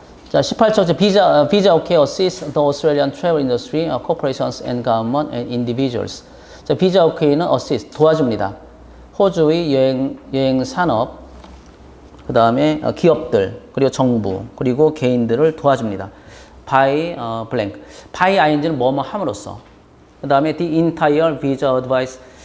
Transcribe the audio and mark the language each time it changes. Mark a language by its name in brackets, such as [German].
[English] 자, [Korean] 18쪽 [English] visa okay assist the Australian travel industry, corporations and government and individuals. [Korean] 자, visa okay는 assist 도와줍니다. 호주의 여행 산업, 그 다음에 기업들, 그리고 정부, 그리고 개인들을 도와줍니다. [English] by blank. [Korean] by ing는 뭐뭐 함으로써. 그 다음에 [English] the entire visa advice.